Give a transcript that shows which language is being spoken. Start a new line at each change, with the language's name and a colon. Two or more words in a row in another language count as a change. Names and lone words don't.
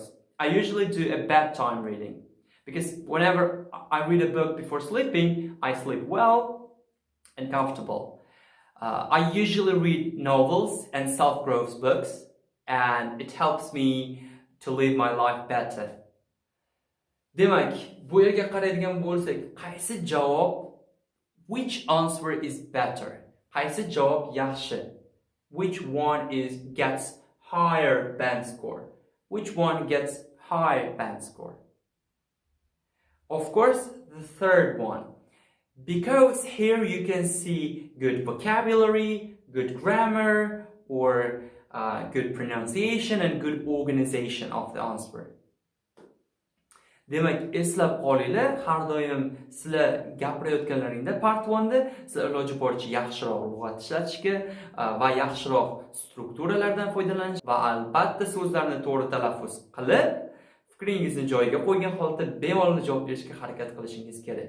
English: I usually do a bedtime reading because whenever I read a book before sleeping, I sleep well and comfortable. I usually read novels and self-growth books, and it helps me to live my life better.
Uzbek: Demak, bu yerga qaraydigan bo'lsak, qaysi javob,
English: which answer is better?
Uzbek: Qaysi javob yaxshi?
English: Which one gets higher band score? Which one gets high band score? Of course, the third one. Because here you can see good vocabulary, good grammar, or good pronunciation and good organization of the answer.
Uzbek: Demak, eslab qolinglar, har doim sizlar gapirayotganlaringda part 1da sizlar iloji boricha yaxshiroq lug'at ishlatishga va yaxshiroq strukturalardan foydalanish va albatta so'zlarni to'g'ri talaffuz qilib, fikringizni joyiga qo'ygan holda bemalol javob berishga harakat qilishingiz kerak.